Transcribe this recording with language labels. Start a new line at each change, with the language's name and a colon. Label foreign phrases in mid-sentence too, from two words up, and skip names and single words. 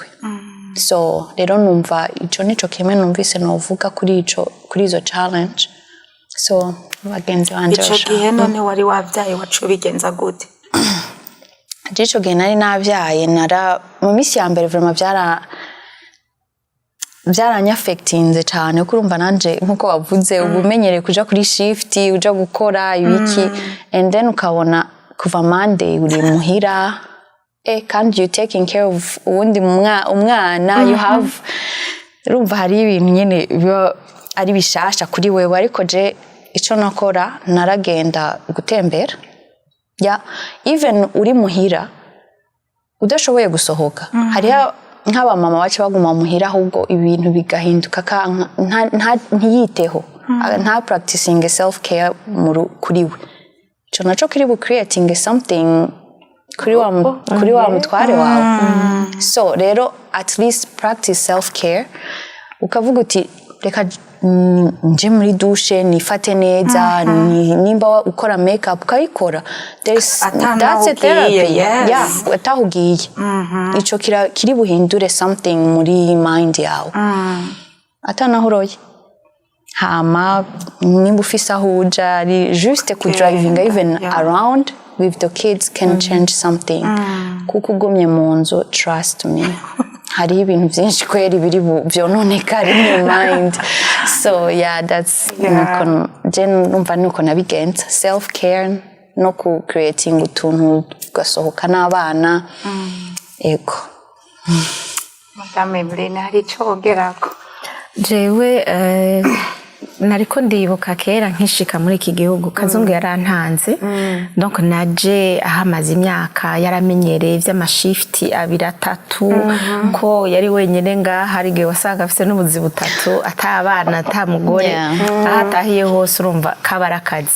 Rundi: So rero numva ico nico kimwe numvise novuga kuri izo challenge. So bagenzi banje ico gihe none wari wavyaye wacu bigenza gute? Ico gihe nari navyaye, mu misi ya mbere vraiment byaranyafectinze cyane, kuko urumva nanje nkuko wavuze ubumenyereye kuja kuri shift, uja gukora ibiki, and then ukabona kuva Monday uri muhira, kandi
English: you taking care of
Rundi: uwundi umwana,
English: you have,
Rundi: urumva hari ibintu nyene biba ari bishasha kuri wewe. Ariko je ico nakora, naragenda gutembera, even uri muhira udashoboye gusohoka, hariya nk'aba mama bace baguma muhira, ahubwo ibintu bigahinduka ntiyiteho, nta
English: practicing self care
Rundi: kuri we. Ico naco kiri bu
English: creating something
Rundi: kuri wa mutware wawe. So rero
English: at least practice self care,
Rundi: ukavuga uti reka nje muri douche nifate neza, nimba ukora makeup ukayikora,
English: that's a therapy.
Rundi: Atahugiye ico kiri buhindure something muri mind yawe, atanahuroye. Hama nimba ufise aho uja, ari juste kudrivinga
English: even around with the kids can change something.
Rundi: Kuko ugumye mu nzu,
English: trust me,
Rundi: hari ibintu byinshi kweri biri vyononekara
English: in mind. So that's
Rundi: numva nuko nabigenza
English: self care
Rundi: no ku creating utuntu gasohoka n'abana. Ego Madame Emeline, hari ico wogerako? Jewe nariko ndibuka kera nkishika muri iki gihugu, Kazungu yarantanze, donc naje ahamaze imyaka, yaramenyereye vy'amashifti 2-3, ko yari wenyene ngaha, hari gihe wasanga afise n'ubuzi butatu, atabana atamugore, ahatahiye hose urumva kabarakazi.